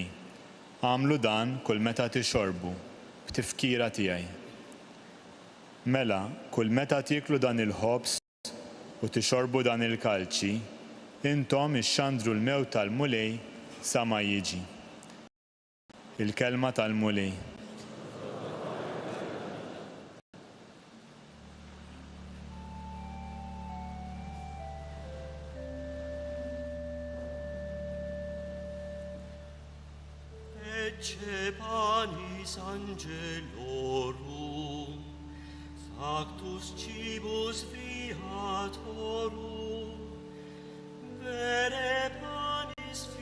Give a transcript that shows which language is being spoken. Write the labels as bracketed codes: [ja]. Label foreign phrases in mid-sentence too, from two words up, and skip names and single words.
[mt] Għamlu dan kull meta tixorbu b'tifkira tiegħi. Mela, kull meta tieklu dan il-ħobs u tixorbu dan il-kalċi, intom ixxandru l-mewt tal-mulej sa ma jiġi. Il-kelma tal-mulej. [la] Ecce panis angelorum, factus cibus viatorum, vere panis